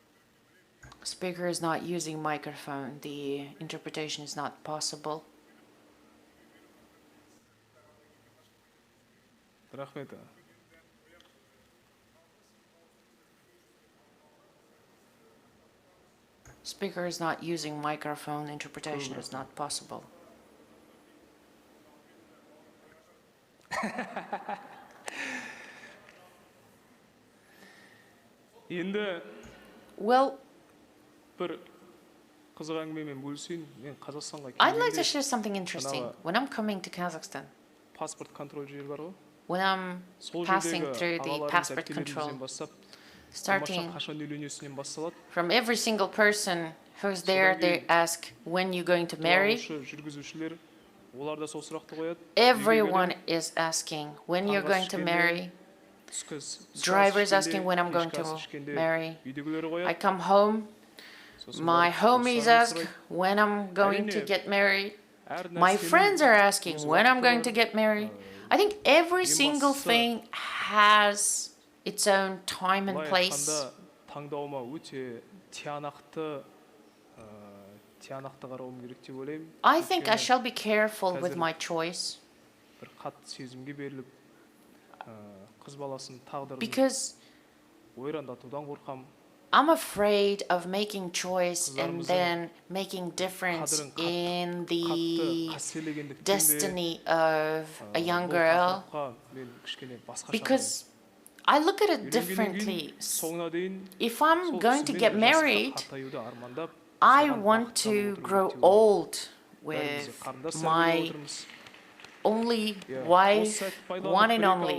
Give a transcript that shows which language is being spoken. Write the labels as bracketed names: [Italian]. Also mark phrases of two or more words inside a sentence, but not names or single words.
[English] Speaker is not using microphone. The interpretation is not possible. [Kazakh] Рахмет. [English] Speaker is not using microphone. Interpretation is not possible. [Kazakh] Енді [English] Well, [Kazakh] бір қызық әңгімемен бөлісейін. Мен Қазақстанға [English] I'd like to [Kazakh] келгенде [English] share something interesting. When I'm coming to Kazakhstan, [Russian] паспорт контроль [Kazakh] жері бар ғой. [English] when I'm [Kazakh] Сол [English] passing [Kazakh] жердегі [English] through the [Kazakh] ағаларымыз, [English] passport [Kazakh] әпкелерімізден [English] control, [Kazakh] бастап, [English] starting [Kazakh] Димаштан қашан үйленесінен басталады. [English] from every single person who's there, they ask, when you going to marry? [Kazakh] Туалаушы жүргізушілер, олар да сол сұрақты қояды. [English] Everyone is asking, when you're going to marry? Drivers asking when I'm going to marry. I come home, my homies ask when I'm going to get married. My friends are asking when I'm going to get married. I think every single thing has its own time and place. [Kazakh] Таңдауыма өте тиянақты қарауым керек деп ойлаймын. [English] I think I shall be careful with my choice. [Kazakh] Бір қатты сезімге беріліп, қыз баласын тағдырын ойрандатудан қорқам. [English] I'm afraid of making choice and then making difference in the destiny of a young girl, because I look at it differently. If I'm going to get married, I want to grow old with my only wife, one and only.